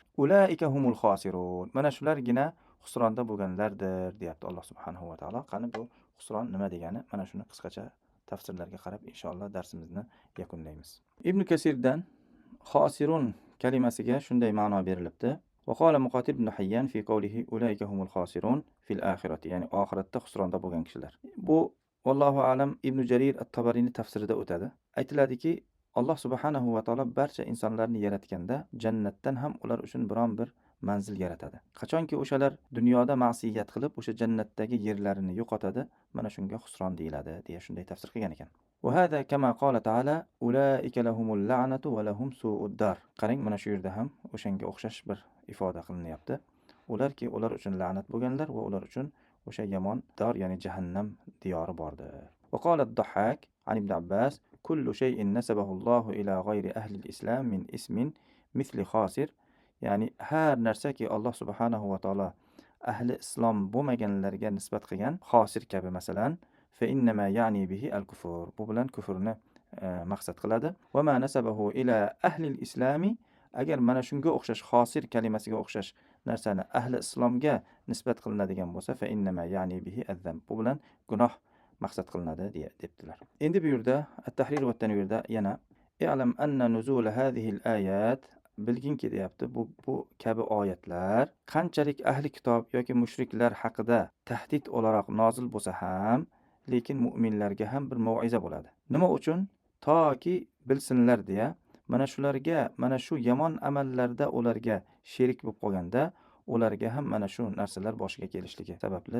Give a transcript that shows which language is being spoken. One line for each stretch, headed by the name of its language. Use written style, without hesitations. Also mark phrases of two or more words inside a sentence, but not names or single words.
Arabic: أولئك هم الخاسرون.
Uzbek: Mana shulargina xusronda bo'lganlardir, deyapti Alloh
Arabic: سبحانه وتعالى.
Uzbek: Qani bu xusron nima degani? Mana shuni qisqacha tafsirlarga qarab inshaalloh darsimizni yakunlaymiz. Ibn Kasirdan khosirun kalimasiga shunday ma'no berilibdi.
Arabic: وقال مقاتل بن حيان في قوله أولئك هم الخاسرون في الآخرة.
Uzbek: Ya'ni oxiratda xusronda bo'lgan kishilar. Bu
Arabic: والله أعلم
Uzbek: Ibn Jarir at-Tabariniy tafsirida o'tadi. Aytiladiki, Alloh
Arabic: سبحانه وتعالى
Uzbek: barcha insonlarni yaratganda jannatdan ham ular uchun biron bir manzil yaratadi. Qachonki o'shalar dunyoda ma'siyat qilib, o'sha jannatdagi yerlarini yo'qotadi, mana shunga xusron deyiladi deya shunday tafsir qilgan ekan.
Arabic: وهذا كما قال تعالى أولئك لهم اللعنة ولهم سوء الدار.
Uzbek: Qarang, mana shu yerda ham o'shanga o'xshash bir ifoda qilinyapti. Ularki ular uchun la'nat bo'lganlar va ular uchun o'sha yomon dar, ya'ni jahannam diyori bordir.
Arabic: وقال الضحاك عن ابن عباس كل شيء نسبه الله إلى غير أهل الإسلام من اسم مثل خاسر.
Uzbek: Ya'ni har narsaki Alloh
Arabic: سبحانه وتعالى
Uzbek: ahli islom bo'lmaganlarga nisbat qilgan xosir kabi, masalan,
Arabic: فإنما يعني به الكفر.
Uzbek: Bu bilan kufrni maqsad qiladi.
Arabic: وما نسبه إلى أهل الإسلام.
Uzbek: Agar mana shunga o'xshash xosir kalimasiga o'xshash narsani ahli islomga nisbat qilinadigan bo'lsa,
Arabic: فإنما يعني به الذنب.
Uzbek: Bu bilan gunoh maqsad qilinadi debdilar. Endi bu yerda at-tahrir va at-tanvirda yana
Arabic: اعلم أن نزول هذه الآيات,
Uzbek: bilginki deyapti, bu kabi oyatlar qanchalik ahli kitob yoki mushriklar haqida tahdid o'laroq nozil bo'lsa ham, lekin mu'minlarga ham bir mau'iza bo'ladi. Nima uchun? Toki bilsinlar deya, mana shularga, mana shu yomon amallarda ularga sherik bo'lib qolganda, ularga ham mana shu narsalar boshiga kelishligi sababli.